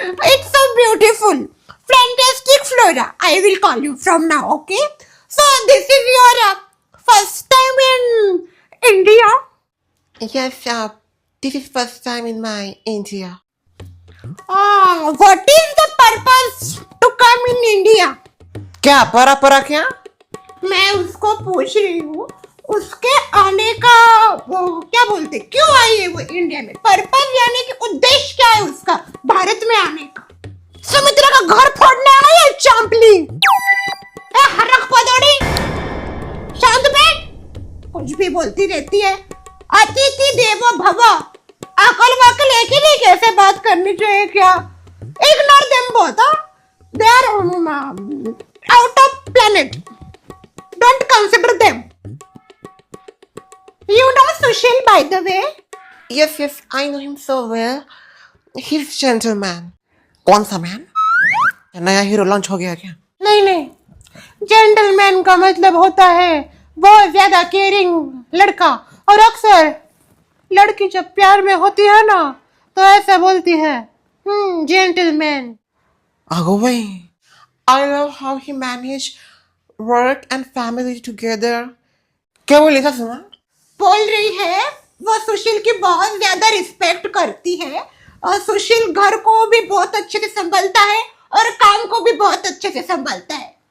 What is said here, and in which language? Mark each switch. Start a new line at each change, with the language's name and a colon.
English: It's so beautiful. Fantastic, Flora. I will call you from now, okay? So, this is your first time in India? Yes, this is first time in my India. What is the purpose to come in India?
Hindi: क्या परा क्या? मैं उसको पूछ रही हूँ, उसके आने का वो क्या बोलते, क्यों आई है वो इंडिया में? पर्पस यानी कि उद्देश्य क्या है उसका भारत में आने का? सुमित्रा का घर फोड़ने आई है चांपली? हरक पदोड़ी, शांत बैठ, कुछ भी बोलती रहती है. अतिथि देवो भव. अकल वकल एक ही नहीं, कैसे बात करनी चाहिए क्या?
English: Ignore them both. They are out of planet. Don't consider them. You know Sushil, by the way? Yes, I know him so well. He's gentleman.
Hindi: कौन सा मैन? नया हीरो लॉन्च हो गया क्या? नहीं, जेंटलमैन का मतलब होता है बहुत ज्यादा केयरिंग लड़का. और अक्सर लड़की जब प्यार में होती है ना तो ऐसा बोलती है, जेंटलमैन. आगो भाई,
English: I love how he managed work and family together.
Hindi: क्या बोली ससुमा? बोल रही है वो सुशील की बहुत ज्यादा रिस्पेक्ट करती है और सुशील घर को भी बहुत अच्छे से संभालता है और काम को भी बहुत अच्छे से संभालता है.